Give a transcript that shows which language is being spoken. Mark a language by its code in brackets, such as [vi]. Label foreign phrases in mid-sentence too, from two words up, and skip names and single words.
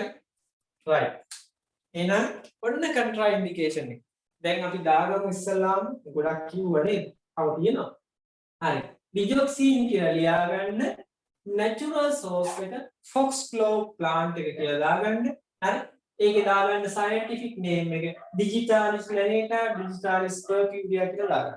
[si] right. එහෙනම් ඔන්න [en] contra indication [si] එක. දැන් අපි දාගමු ඉස්සල්ලාම ගොඩක් කිව්වනේ. තව තියෙනවා. හරි. digoxin කියලා ලියාගන්න [en] natural source [si] එක [en] foxglove plant [si] එක කියලා දාගන්න. හරි? ඒකේ දාගන්න [en] scientific name [si] එක digitalis lanata digitalis percuria කියලා දාගන්න.